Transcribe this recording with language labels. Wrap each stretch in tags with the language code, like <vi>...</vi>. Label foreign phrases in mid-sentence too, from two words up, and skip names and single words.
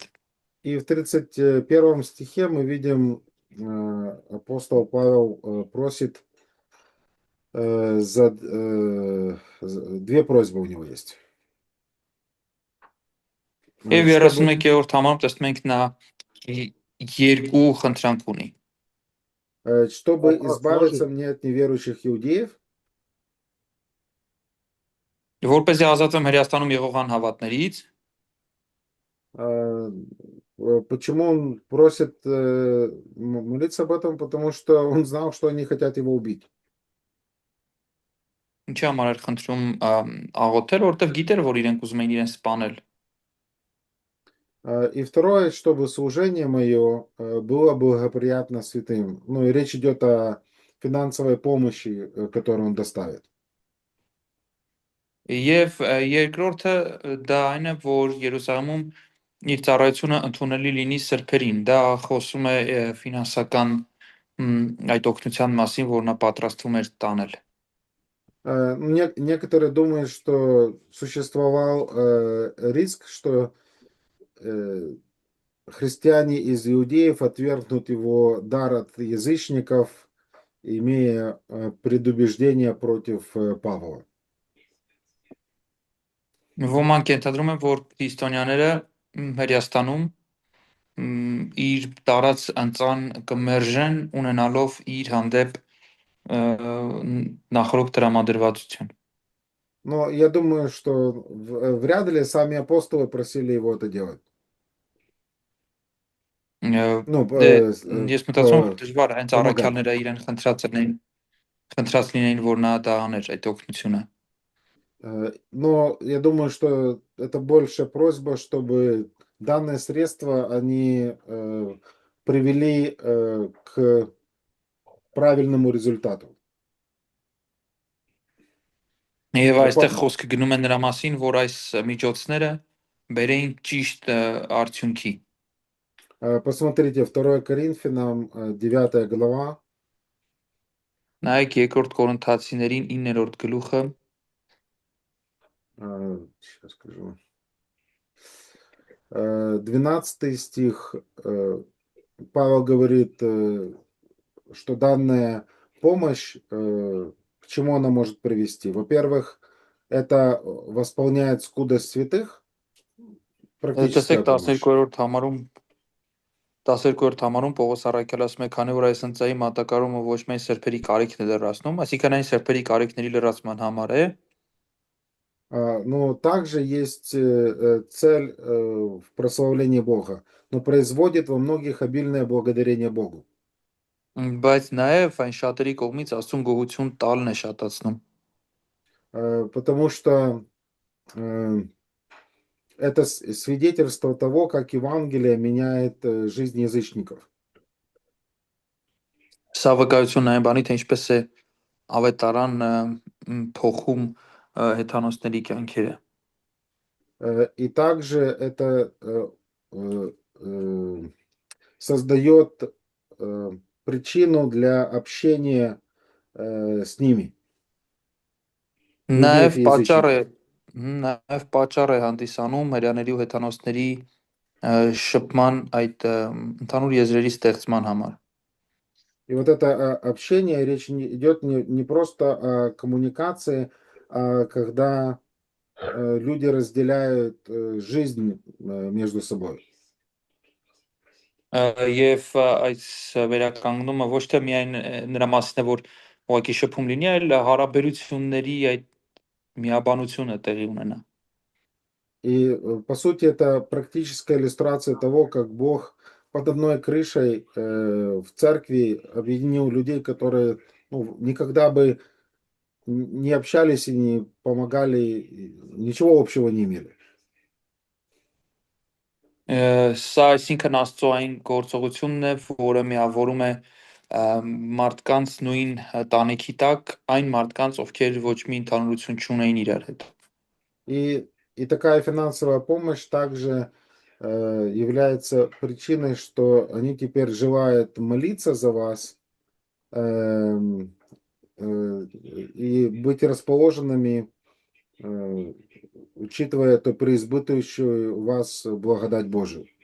<ru>И в 31 стихе мы видим, апостол Павел просит две просьбы у него есть.</ru> <hy>Եվ 31-րդ համարում տեսնում ենք նա երկու խնդրանք ունի։</hy> <ru>Чтобы избавиться мне от неверующих иудеев.</ru> <hy>Որպեսզի ազատվեմ Հրեաստանում եղող անհավատներից։</hy> <ru>Почему он просит молиться об этом? Потому что он знал, что они хотят его убить.</ru> <hy>Ինչի համար էր խնդրում աղոթել, որովհետև գիտեր, որ իրենք ուզում են իրեն սպանել։</hy> <ru>И второе, чтобы служение мое было благоприятно святым. Ну и речь идет о финансовой помощи, которую он доставит.</ru> <hy>Եվ երկրորդը դա այն է, որ Երուսաղեմում իր ծառայությունը ընդունելի լինի սրբերին։ Դա խոսում է ֆինանսական այդ օգնության մասին, որ նա պատրաստվում էր տանել։</hy> <ru>Некоторые думают, что существовал риск, что христиане из иудеев отвергнут его дар от язычников, имея предубеждение против Павла.</ru> <hy>Ոմանք ենթադրում են, որ քրիստոնյաները Հրեաստանում իր տարած անձան կմերժեն ունենալով իր հանդեպ նախորդ տրամադրվածություն։</hy> <ru>Но я думаю, что вряд ли сами апостолы просили его это делать.</ru> <hy>Ես մտածում եմ, դժվար հենց առաքյալները իրեն խնդրած լինեին, որ նա դա աներ այդ օգնությունը։</hy> <ru>Но я думаю, что это больше просьба, чтобы данные средства они привели к правильному результату.</ru> <hy>Եվ այստեղ խոսքը գնում է նրա մասին, որ այս միջոցները բերեին ճիշտ արդյունքի։</hy> <ru>Посмотрите, 2 Коринфянам, 9 глава,</ru> <hy>Նայեք երկրորդ Կորինթացիներին 9-րդ գլուխը,</hy> <ru>сейчас скажу, 12 стих, Павел говорит, что данная помощь, к чему она может привести? Во-первых, это восполняет скудость святых, практическая</ru> <hy>տեսեք</hy> <ru>помощь.</ru> <hy>12-րդ համարում Պողոս առաքյալը ասում է, քանի որ այս ընծայի մատակարարումը ոչ միայն սրբերի կարիքն է լրացնում, այսինքն այն սրբերի կարիքների լրացման համար է,</hy> <ru>Но также есть цель в прославлении Бога, но производит во многих обильное благодарение Богу.</ru> <hy>բայց նաև այն շատերի կողմից Աստծուն գոհություն տալն է շատացնում։</hy> <ru>Потому что это свидетельство того, как Евангелие меняет жизнь язычников.</ru> <hy>Սա վկայությունն այն բանի, թե ինչպես է ավետարան փոխում հեթանոսների կյանքերը։</hy> <ru>И также это создает причину для общения с ними.</ru> <hy>Նաև</hy> <ru>Евреев и</ru> <hy>պատճառ է,</hy> <ru>язычников.</ru> <hy>նաև պատճառ է հանդիսանում հрьяաների ու հեթանոսների շփման այդ ընդհանուր եզրերի ստեղծման համար։</hy> <ru>И вот это общение, речь идет не просто о коммуникации, а когда люди разделяют жизнь между собой.</ru> <hy>Եվ այս վերականգնումը ոչ թե միայն նրա մասն է, որ ուղղակի շփում լինի, այլ հարաբերությունների այդ միաբանությունը տեղի ունենա։</hy> <ru>И по сути это практическая иллюстрация того, как Бог под одной крышей в церкви объединил людей, которые никогда бы не общались и не помогали, ничего общего не имели.</ru> <hy>Սա այսինքն Աստծո այն գործողությունն է, որը միավորում է մարդկանց նույն տանիքի տակ այն մարդկանց, ովքեր ոչ մի ընդհանրություն չունեին իրար հետ։</hy> <ru>И такая финансовая помощь также является причиной, что они теперь желают молиться за вас и быть расположенными, учитывая эту преизбытывающую у вас благодать Божию.</ru>